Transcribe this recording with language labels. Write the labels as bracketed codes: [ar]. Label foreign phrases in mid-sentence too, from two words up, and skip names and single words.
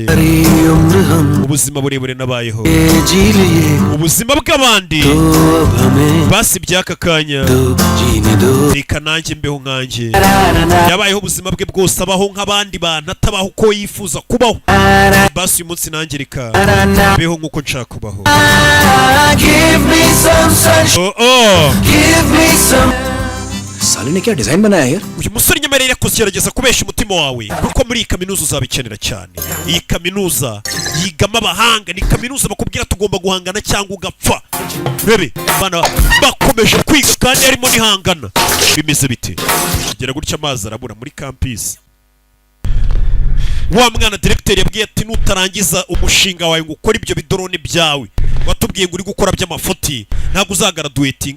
[rw] Ubuzima burebure nabayeho. Ubuzima bw'abandi basibye aka kanya reka nanjye mbeho nkanjye. Yabayeho ubuzima bwe bwose abaho nk'abandi bantu atabaho uko yifuza kubaho. Basi uyu munsi nanjye reka mbeho nk'uko nshaka kubaho. [hi] साले ने क्या डिजाइन बनाया यार? [rw] Uyu musore nyemerera kugerageza kubesha umutima wawe kuko muri iyi kaminuza uzabikenera cyane. Iyi kaminuza yigamo abahanga, ni kaminuza bakubwira tugomba guhangana cyangwa ugapfa. Rebe bana bakomeje kwiga kandi harimo nihangana. Bimeze bite? Kugera gutya amazi arabura muri campus. Wa mwana directeur yabwiye ati nutarangiza umushinga wawe ngo ukore ibyo bidorone byawe watubwiye ngo uri gukora by'amafuti ntabwo uzagaraduatinga.